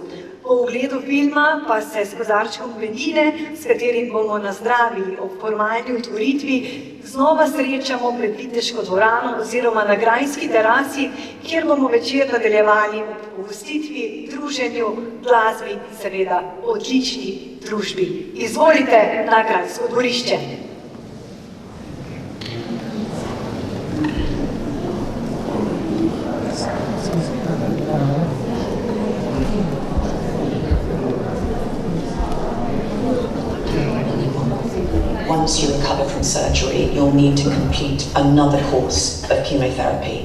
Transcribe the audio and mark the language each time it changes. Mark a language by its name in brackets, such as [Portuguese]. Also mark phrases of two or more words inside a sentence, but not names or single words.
[Slovenian] Po ogledu filma pa se s kozarčkom penine, s katerim bomo nazdravili ob formalni otvoritvi, znova srečamo pred Viteško dvorano oziroma na grajski terasi, kjer bomo večer nadaljevali ob pogostitvi, druženju, glasbi in seveda odlični družbi. Izvolite na grajsko dvorišče. [English] Once you recover from surgery, you'll need to complete another course of chemotherapy.